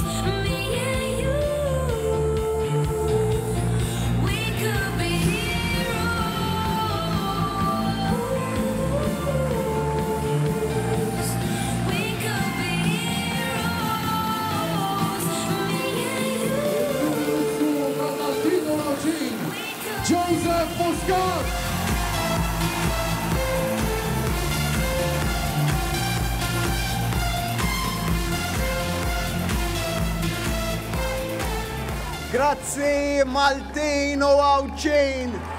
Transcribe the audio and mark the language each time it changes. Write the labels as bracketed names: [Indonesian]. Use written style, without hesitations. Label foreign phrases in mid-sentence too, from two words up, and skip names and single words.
[English] Me and you. We could be heroes. We could be heroes. Me and you. [Maltese] Tal-Maltin u l-Awċin, Joseph Muscat! Grazzi Maltin u Awċin.